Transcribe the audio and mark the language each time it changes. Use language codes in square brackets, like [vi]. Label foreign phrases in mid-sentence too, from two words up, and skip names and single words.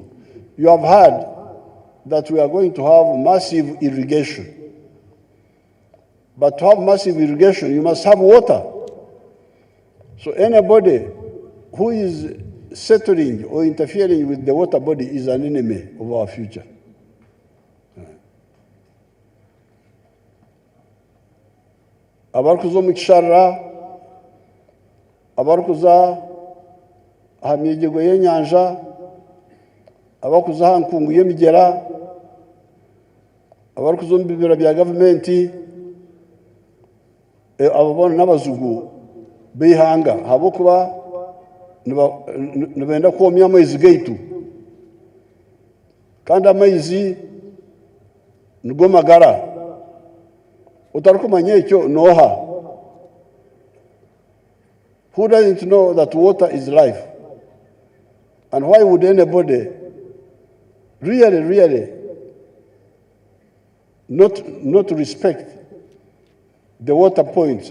[en] You have heard that we are going to have massive irrigation. But to have massive irrigation, you must have water. So anybody who is settling or interfering with the water body is an enemy of our future. [nyn] Abarukuzo mukishara, abarukuza hamyegego y'enyanja, abarukuza hankungu y'emigera, abarukuzo mubibira bya gavumenti, ababona n'abazugu b'ihanga habokuba nibenda kwomya amaizi gaitu kandi amaizi nigo magara utarikumanya ekyo noha. [en] Who doesn't know that water is life? And why would anybody really not respect the water points?